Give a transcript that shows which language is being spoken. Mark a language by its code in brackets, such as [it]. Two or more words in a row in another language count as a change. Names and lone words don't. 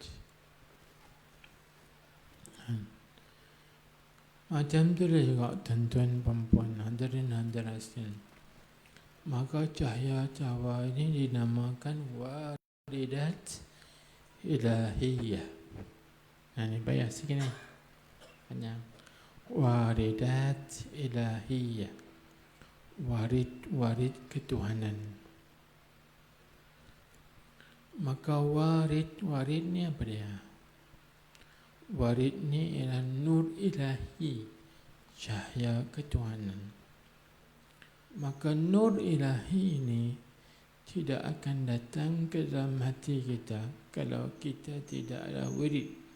[ms] Macam tu juga tuan-tuan, puan-puan, hadirin-hadirat sekalian. Maka cahaya-cahaya ini dinamakan [ar] waridat ilahiyah. [ms] Ini bayar sikit ni. Panjang. [ar] Waridat ilahiyah. [ms] Warid ketuhanan. Maka warid ni apa dia? Warid ni ialah [ar] nur ilahi, [ms] cahaya ketuhanan. Maka nur ilahi ini tidak akan datang ke dalam hati kita kalau kita tidak ada wirid.